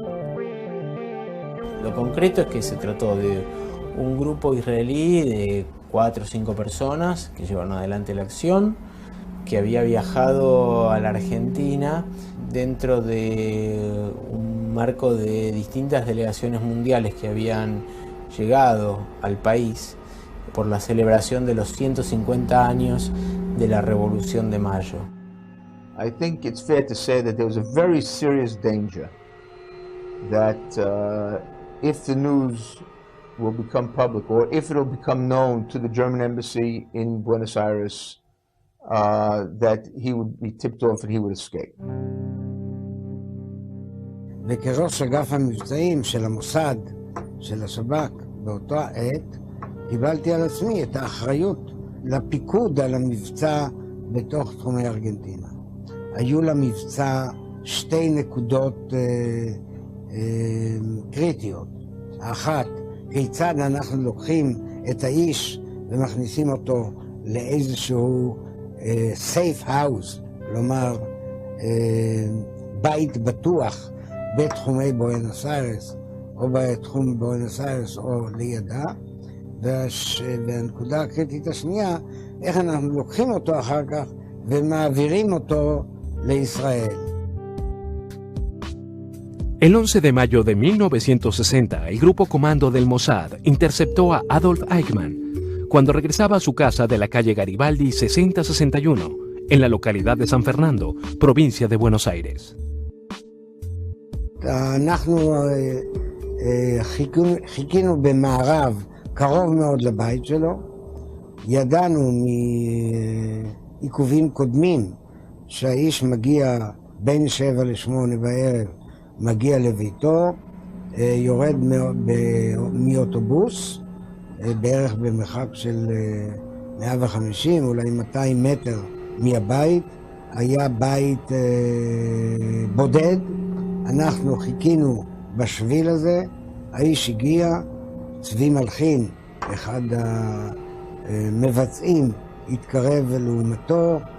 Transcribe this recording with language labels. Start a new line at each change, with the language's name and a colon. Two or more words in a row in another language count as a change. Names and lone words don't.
Spanish: Lo concreto es que se trató de un grupo israelí de 4 o 5 personas que llevaron adelante la acción, que había viajado a la Argentina dentro de un marco de distintas delegaciones mundiales que habían llegado al país por la celebración de los 150 años de la Revolución de Mayo.
English: I think it's fair to say that there was a very serious danger that if the news will become public, or if it will become known to the German embassy in Buenos Aires, that he would be tipped off and he would escape.
Hebrew: וכראש אגף המבצעים של המוסד, של השב"כ, באותה עת, קיבלתי על עצמי את האחריות לפיקוד על המבצע בתוך תחומי ארגנטינה. היו למבצע 2 נקודות קריטיות. האחת, כיצד אנחנו לוקחים את האיש ומכניסים אותו לאיזשהו
English: safe house,
Hebrew: כלומר בית בטוח בתחומי בואנוס איירס, או בתחום בואנוס איירס או לידה. והנקודה הקריטית השנייה, איך אנחנו לוקחים אותו אחר כך ומעבירים אותו לישראל.
Spanish: El 11 de mayo de 1960, el grupo comando del Mossad interceptó a Adolf Eichmann cuando regresaba a su casa de la calle Garibaldi 6061, en la localidad de San Fernando, provincia de Buenos Aires.
Hebrew: אנחנו חיכינו במערב קרוב מאוד לבית שלו, ידענו מעיכובים קודמים שהאיש מגיע בין 7 ל-8 בערב, מגיע לביתו, יורד מאוטובוס, בערך במרחק של 150, אולי 200 מטר מהבית, היה בית בודד, אנחנו חיכינו בשביל הזה, האיש הגיע, צבי מלחין, אחד המבצעים, התקרב לעומתו,